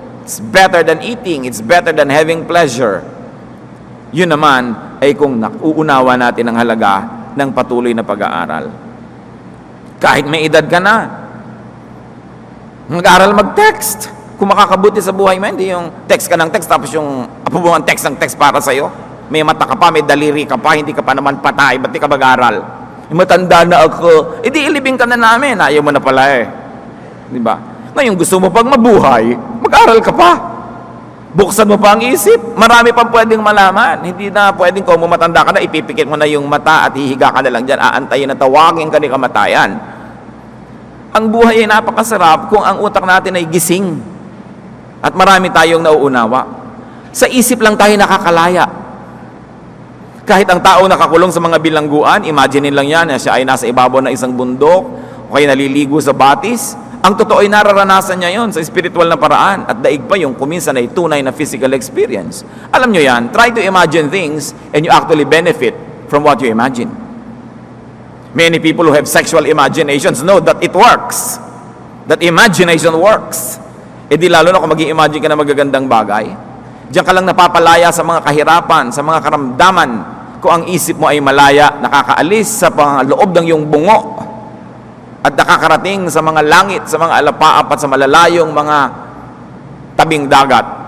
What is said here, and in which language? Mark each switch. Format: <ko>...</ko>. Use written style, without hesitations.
<en>It's better than eating, it's better than having pleasure.</en> <tl>Yun naman ay kung uunawa natin ang halaga ng patuloy na pag-aaral. Kahit may edad ka na, mag-aaral mag-text. Kung makakabuti sa buhay mo, hindi yung text ka ng text, tapos yung apubungan text ng text para sa'yo. May mata ka pa, may daliri ka pa, hindi ka pa naman patay, ba't di ka mag-aral? Matanda na ako, edi ilibing ka na namin, ayaw mo na pala eh. Di ba? Ngayon gusto mo pag mabuhay, mag-aral ka pa. Buksan mo pa ang isip, marami pang pwedeng malaman. Hindi na pwedeng kung matanda ka na, ipipikit mo na yung mata at hihiga ka na lang dyan, aantayin na tawagin ka ni kamatayan. Ang buhay ay napakasarap kung ang utak natin ay gising. At marami tayong nauunawa. Sa isip lang tayo nakakalaya. Kahit ang tao nakakulong sa mga bilangguan, imagine lang yan, siya ay nasa ibabaw ng isang bundok, o kaya naliligo sa batis. Ang totoo ay nararanasan niya yon sa spiritual na paraan. At daig pa yung kuminsan ay tunay na physical experience. Alam nyo yan,</tl> <en>try to imagine things and you actually benefit from what you imagine. Many people who have sexual imaginations know that it works. That imagination works.</en> <tl>E di lalo na kung mag-i-imagine ka na magagandang bagay. Diyan ka lang napapalaya sa mga kahirapan, sa mga karamdaman. Kung ang isip mo ay malaya, nakakaalis sa loob ng iyong bungo at nakakarating sa mga langit, sa mga alapaap at sa malalayong mga tabing dagat.</tl>